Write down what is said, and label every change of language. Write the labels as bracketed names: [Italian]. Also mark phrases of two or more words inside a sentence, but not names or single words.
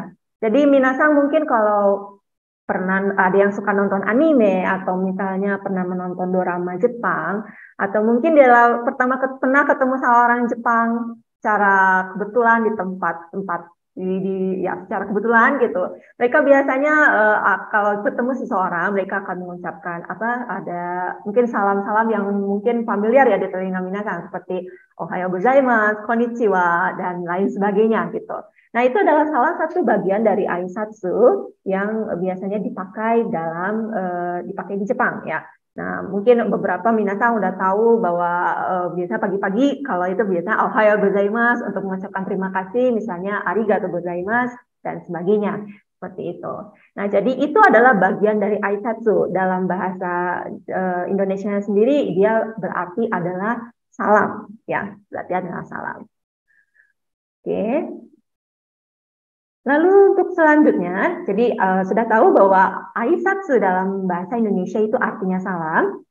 [Indonesian] Jadi minasan mungkin kalau pernah ada yang suka nonton anime atau misalnya pernah menonton dorama Jepang atau mungkin dia pernah ketemu sama orang Jepang secara kebetulan di tempat ya secara kebetulan gitu. Mereka biasanya kalau ketemu seseorang mereka akan mengucapkan ada mungkin salam-salam yang mungkin familiar ya di telinga minasan seperti [Japanese] おはようございます, [Indonesian] konnichiwa dan lain sebagainya gitu. Nah, itu adalah salah satu bagian dari aisatsu yang biasanya dipakai dipakai di Jepang ya. Nah, mungkin beberapa minasan udah tahu bahwa biasa pagi-pagi kalau itu biasa [Japanese] おはようございます [Indonesian] untuk mengucapkan terima kasih, misalnya [Japanese] ありがとうございます [Indonesian] dan sebagainya. Seperti itu. Nah, jadi itu adalah bagian dari aisatsu. Dalam bahasa Indonesia sendiri dia berarti adalah salam ya, berarti adalah salam. Oke. Lalu untuk selanjutnya, jadi sudah tahu bahwa aisatsu dalam bahasa Indonesia itu artinya salam.